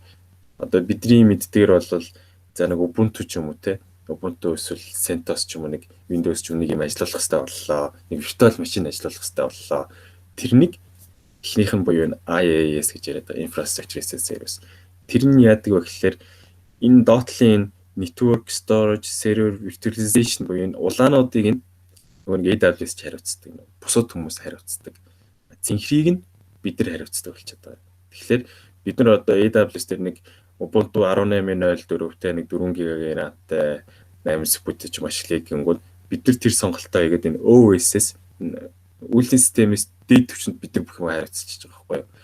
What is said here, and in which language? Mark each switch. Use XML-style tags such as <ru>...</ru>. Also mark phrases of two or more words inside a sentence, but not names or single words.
<mn>Одоо бидний мэддгээр бол за нэг Ubuntu ч юм уу те Ubuntu эсвэл CentOS ч юм уу нэг Windows ч юм нэг юм ажиллуулах хэрэгтэй боллоо. Нэг</mn> <en>virtual machine</en> <mn>ажиллуулах хэрэгтэй боллоо. Тэрнийг эхнийх нь буюу IaaS гэж яриад байгаа</mn> <en>Infrastructure as a Service.</en> <mn>Тэр нь яадаг вэ гэхээр энэ Dotl-ийн</mn> <en>network storage, server virtualization</en> <mn>буюу энэ улаануудыг нь нөгөө AWS ч хариуцдаг. Бусад хүмүүс хариуцдаг. Цэнхрийг нь бид нар хариуцдаг болчиход байгаа. Тэгэхээр бид нар одоо AWS дээр нэг Ubuntu 18.04-тэй нэг 4 GB RAM-тай 8 CPU-тэй ч ашиглая гэнгүүт бид нар тэр сонголтоо хийгээд энэ OS-с үйлдвэрлэлийн системээс дээд түвшинд бид нар бүх юм хариуцчих байгаа байхгүй юу.</mn>